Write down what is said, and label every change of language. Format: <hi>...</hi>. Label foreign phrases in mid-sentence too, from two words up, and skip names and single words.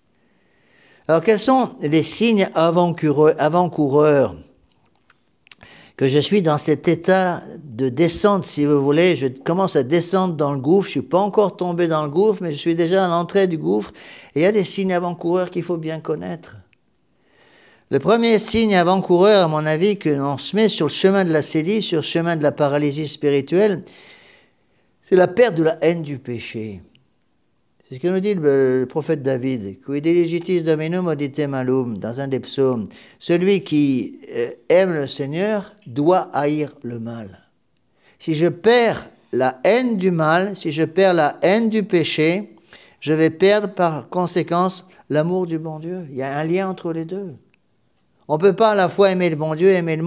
<fr>Alors quels sont les signes avant-coureurs que je suis dans cet état de descente, si vous voulez, je commence à descendre dans le gouffre, je ne suis pas encore tombé dans le gouffre, mais je suis déjà à l'entrée du gouffre, et il y a des signes avant-coureurs qu'il faut bien connaître. Le premier signe avant-coureur, à mon avis, que l'on se met sur le chemin de l'acédie, sur le chemin de la paralysie spirituelle, c'est la perte de la haine du péché. C'est ce que nous dit le prophète David, «</fr> <la>Qui diligitis dominum auditem malum</la> <fr>» dans un des psaumes. Celui qui aime le Seigneur doit haïr le mal. Si je perds la haine du mal, si je perds la haine du péché, je vais perdre par conséquence l'amour du bon Dieu. Il y a un lien entre les deux. On ne peut pas à la fois aimer le bon Dieu et aimer le monde.</fr>